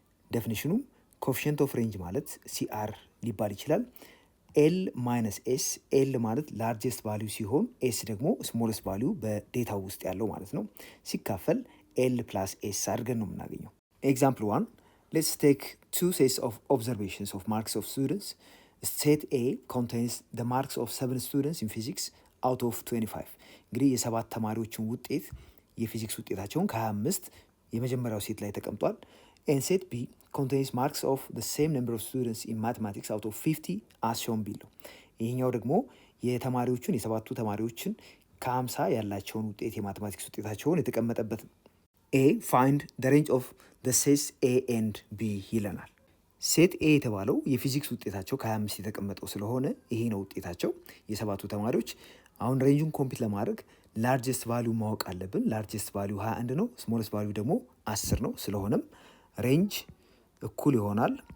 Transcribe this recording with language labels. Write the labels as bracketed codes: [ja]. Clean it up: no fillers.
[am] ዴፊኒሽኑ ኮኤፊሽንት ኦፍ ሬንጅ ማለት ሲአር ሊባል ይችላል። ኤል ማይነስ ኤስ፣ ኤል ማለት ላርጀስት ቫሊዩ ሲሆን ኤስ ደግሞ ስሞለስት ቫሊዩ በዴታው ውስጥ ያለው ማለት ነው። ሲካፈል ኤል ፕላስ ኤስ አድርገን ነው የምናገኘው። ኤግዛምፕል 1 ሌትስ ቴክ ቱ ሴትስ ኦፍ ኦብዘርቬሽንስ ኦፍ ማርክስ ኦፍ ስቱደንትስ [en] Set A contains the marks of 7 students in physics out of 25. [am] እንግዲህ የሰባት ተማሪዎችን ውጤት የፊዚክስ ውጤታቸውን ከ25 የመጀመሪያው ሴት ላይ ተቀምጧል። [en] And set B contains marks of the same number of students in mathematics out of 50 as shown below. [am] ይሄኛው ደግሞ የተማሪዎቹን የሰባቱ ተማሪዎችን ከ50 ያላቸውን ውጤት የማቴማቲክስ ውጤታቸውን የተቀመጠበት [en] A find the range of the sets A and B [am] ይለናል። ሴት ኤ የተባለው የፊዚክስ ውጤታቸው ከ25 የተቀመጠው ስለሆነ ይሄ ነው ውጤታቸው የሰባቱ ተማሪዎች። አሁን ሬንጁን ኮምፒት ለማድረግ ላርጀስት ቫሊዩ ማወቅ አለብን። ላርጀስት ቫሊዩ 21 ነው፣ ስሞለስት ቫሊዩ ደግሞ 10 ነው። ስለሆነም ሬንጅ እኩል ይሆናል